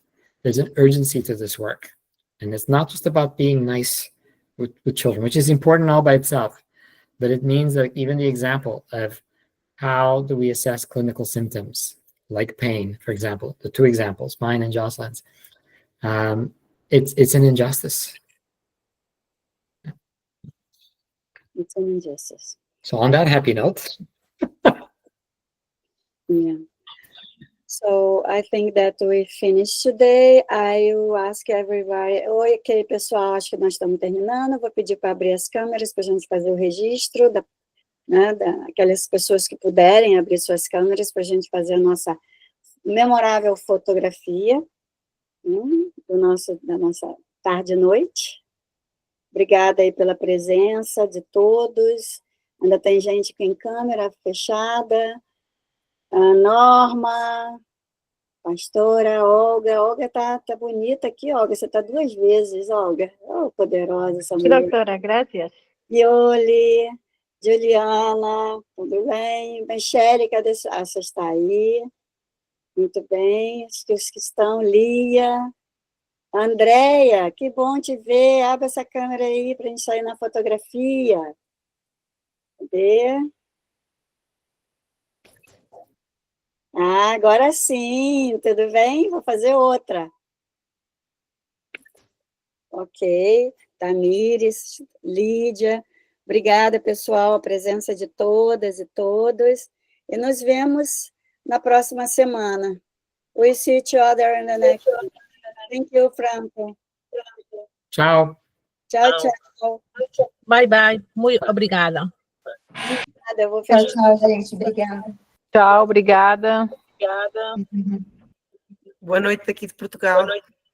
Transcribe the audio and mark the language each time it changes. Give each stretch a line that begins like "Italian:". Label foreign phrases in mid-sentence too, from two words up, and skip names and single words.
English: There's an urgency to this work. And it's not just about being nice with children, which is important all by itself, but it means that even the example of how do we assess clinical symptoms, like pain, for example, the two examples, mine and Jocelyn's, it's an injustice. It's an injustice. So on that happy note. Yeah. So I think that we finished today. I will ask everybody.
Portuguese: Oi, ok, pessoal, acho que nós estamos terminando. Vou pedir para abrir as câmeras para a gente fazer o registro daquelas pessoas que puderem abrir suas câmeras para a gente fazer a nossa memorável fotografia, da nossa tarde e noite. Obrigada aí pela presença de todos. Ainda tem gente com câmera fechada. A Norma, pastora, Olga. Olga tá bonita aqui, Olga. Você tá 2 vezes, Olga. Oh, poderosa essa mulher.
Spanish: Doctora, gracias.
Portuguese: Yoli, Juliana, tudo bem? Michele, cadê? Ah, você está aí. Muito bem. Os que estão, Lia. Andréia, que bom te ver. Abre essa câmera aí para a gente sair na fotografia. Cadê? Ah, agora sim, tudo bem? Vou fazer outra. Ok, Tamires, Lídia, obrigada, pessoal, a presença de todas e todos, e nos vemos na próxima semana.
English: We see each other in the next one. Thank you, Franco.
Portuguese: Tchau. Tchau, tchau.
English: Bye, bye.
Portuguese: Muito obrigada. Obrigada, eu vou Tchau, fechar. tchau, gente. Obrigada. Tchau, obrigada. Obrigada. Boa noite daqui de Portugal. Boa noite.